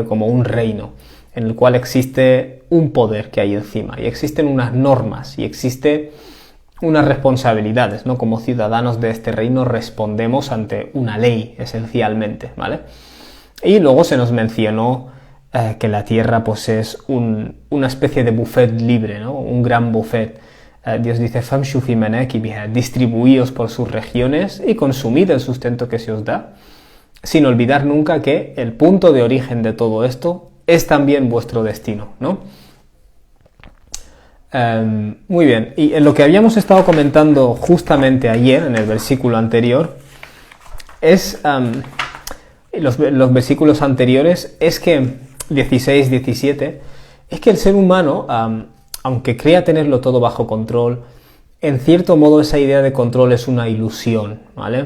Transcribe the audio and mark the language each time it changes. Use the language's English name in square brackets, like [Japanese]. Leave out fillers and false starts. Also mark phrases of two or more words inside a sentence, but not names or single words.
[Spanish] Como un reino en el cual existe un poder que hay encima y existen unas normas y existe unas responsabilidades, ¿no? Como ciudadanos de este reino respondemos ante una ley, esencialmente, ¿vale? Y luego se nos mencionó que la tierra pues es una especie de buffet libre, ¿no? Un gran buffet. Dios dice, [Arabic] فامشوا في مناكبها, [Spanish] distribuíos por sus regiones y consumid el sustento que se os da, sin olvidar nunca que el punto de origen de todo esto es también vuestro destino, ¿no? Muy bien, y en lo que habíamos estado comentando justamente ayer, en el versículo anterior, es, los versículos anteriores, es que, 16, 17, es que el ser humano, aunque crea tenerlo todo bajo control, en cierto modo esa idea de control es una ilusión, ¿vale?